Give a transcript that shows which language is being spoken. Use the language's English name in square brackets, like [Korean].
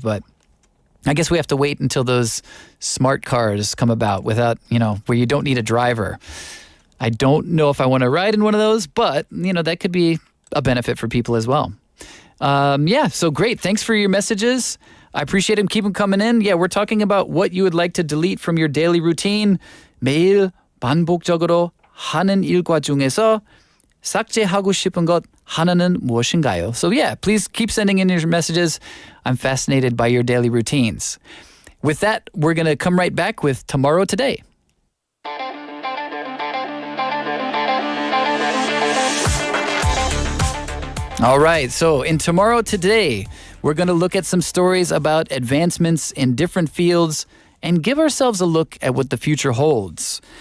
[English] But I guess we have to wait until those smart cars come about without, where you don't need a driver. I don't know if I want to ride in one of those, but, that could be a benefit for people as well. So great. Thanks for your messages. I appreciate them. Keep them coming in. Yeah, we're talking about what you would like to delete from your daily routine. [Korean] 매일 반복적으로 하는 일과 중에서 삭제하고 싶은 것 하나는 무엇인가요? [English] So yeah, please keep sending in your messages. I'm fascinated by your daily routines. With that, we're going to come right back with Tomorrow Today. All right, so in Tomorrow Today, we're going to look at some stories about advancements in different fields and give ourselves a look at what the future holds.